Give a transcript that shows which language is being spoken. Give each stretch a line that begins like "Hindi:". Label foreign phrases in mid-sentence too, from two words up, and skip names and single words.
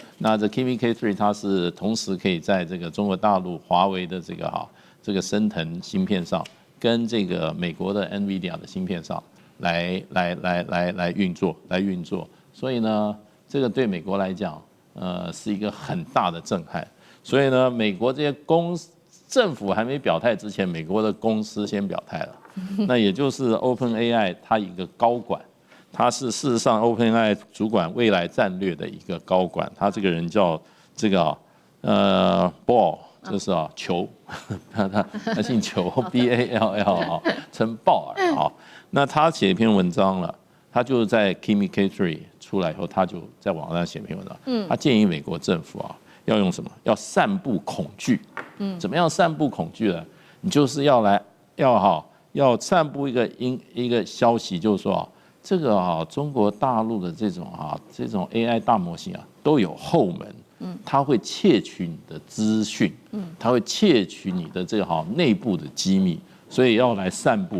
Chinese: 那這 Kimi K3 它是同時可以在這個中國大陸華為的這個昇騰芯片上，跟這個美國的 NVIDIA 的芯片上來運作。所以呢，這個對美國來講，是一個很大的震撼。所以呢，美國這些政府還沒表態之前，美國的公司先表態了。那也就是 OpenAI 它一個高管，他是事實上 OpenAI 主管未來戰略的一個高管，他這個人叫這個Ball， 就是裘，他姓裘 BALL 稱鮑爾那他寫一篇文章了，他就是在 Kimi K3 出來以後，他就在網上寫一篇文章，他建議美國政府要用什麼？要散布恐懼。怎麼樣散布恐懼呢？你就是要散布一個消息，就是說這個中國大陸的這種 AI 大模型都有後門，它會竊取你的資訊，它會竊取你的這個內部的機密，所以要來散布。